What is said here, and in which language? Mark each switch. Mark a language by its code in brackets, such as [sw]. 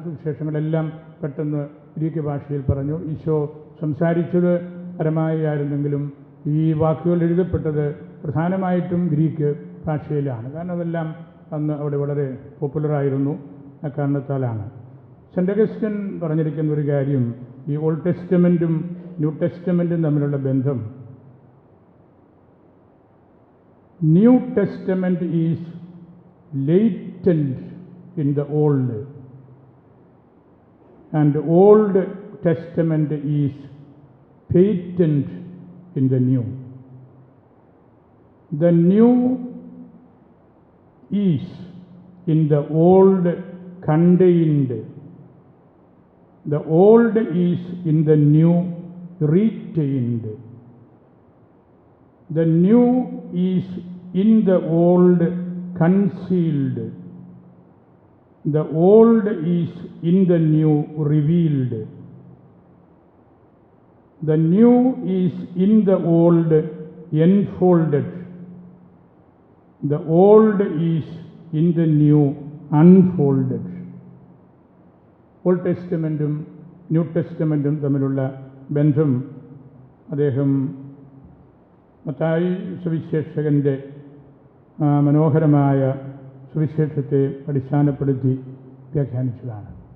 [ml] സുവിശേഷങ്ങളെല്ലാം പെട്ടെന്ന് ഗ്രീക്ക് ഭാഷയിൽ പറഞ്ഞു. ഈശോ സംസാരിച്ചത് അരമായായിരുന്നെങ്കിലും ഈ വാക്കുകൾ എഴുതപ്പെട്ടത് പ്രധാനമായിട്ടും ഗ്രീക്ക് ഭാഷയിലാണ്. കാരണം അതെല്ലാം അന്ന് അവിടെ വളരെ പോപ്പുലറായിരുന്നു. അക്കാരണത്താലാണ്. സെൻ്റ് അഗസ്റ്റിൻ പറഞ്ഞിരിക്കുന്ന ഒരു കാര്യം, ഈ ഓൾഡ് ടെസ്റ്റമെൻറ്റും ന്യൂ ടെസ്റ്റമെൻറ്റും തമ്മിലുള്ള ബന്ധം. [en] New Testament is latent in the Old, and Old Testament is patent in the New. The New is in the Old contained. The Old is in the New retained. The new is in the old concealed. The old is in the new revealed. The new is in the old enfolded. The old is in the new unfolded. [ml] Old ടെസ്റ്റമെൻറ്റും new ടെസ്റ്റമെൻറ്റും തമ്മിലുള്ള ബന്ധം അദ്ദേഹം മത്തായി സുവിശേഷകൻ്റെ മനോഹരമായ സുവിശേഷത്തെ അടിസ്ഥാനപ്പെടുത്തി വ്യാഖ്യാനിച്ചതാണ്.